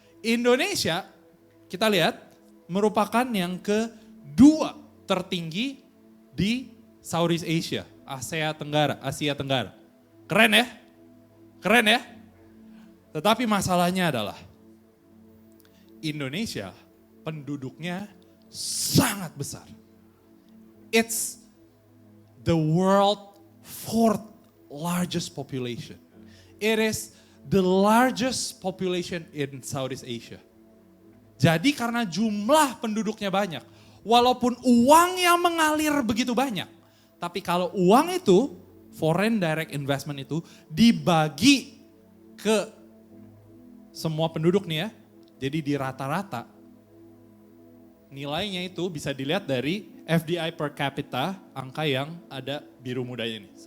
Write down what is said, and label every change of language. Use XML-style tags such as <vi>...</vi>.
<id>Indonesia, kita lihat, merupakan yang kedua tertinggi di Southeast Asia, Asia Tenggara. Keren ya? Keren ya? Tetapi masalahnya adalah Indonesia penduduknya sangat besar.</id> <en>It's the world fourth largest population. It is the largest population in Southeast Asia.</en> <id>Jadi karena jumlah penduduknya banyak, walaupun uang yang mengalir begitu banyak, tapi kalau uang itu, foreign direct investment itu dibagi ke semua penduduk nih ya, jadi di rata-rata nilainya itu bisa dilihat dari FDI per capita, angka yang ada biru mudanya nih.</id>